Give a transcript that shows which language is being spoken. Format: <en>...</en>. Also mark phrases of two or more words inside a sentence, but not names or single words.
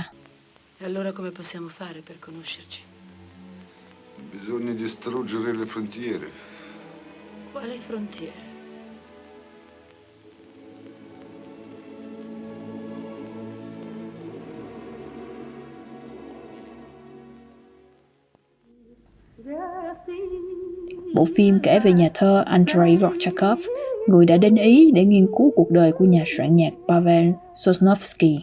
<it>Allora come possiamo fare per conoscerci? Bisogna distruggere le frontiere. Quali frontiere?</it> <vi>Bộ phim kể về nhà thơ Andrei Gorchakov, người đã đến Ý để nghiên cứu cuộc đời của nhà soạn nhạc Pavel Sosnovsky.</vi>